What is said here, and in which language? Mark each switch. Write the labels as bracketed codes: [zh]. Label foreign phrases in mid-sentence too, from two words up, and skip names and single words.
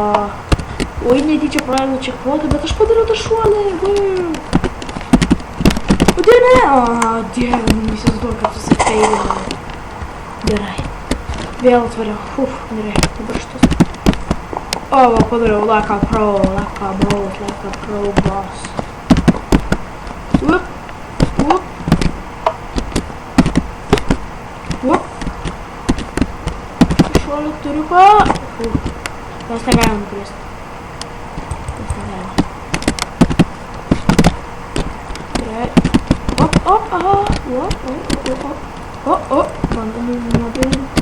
[lt] Oi, netyčia praleidau čekpotą, bet aš padariau tą šuolį. Kodėl ne? O, dieve, neįsivaizduoju, kad susifeilinau. Gerai. Vėl atvariau. Gerai, dabar šitas. O, va, padariau, [en] like a pro boss. Whoop. [lt] Šuolį turiu pa. Mes negalim nukrist. Gerai. Op, aha. Bandom nuobėlį.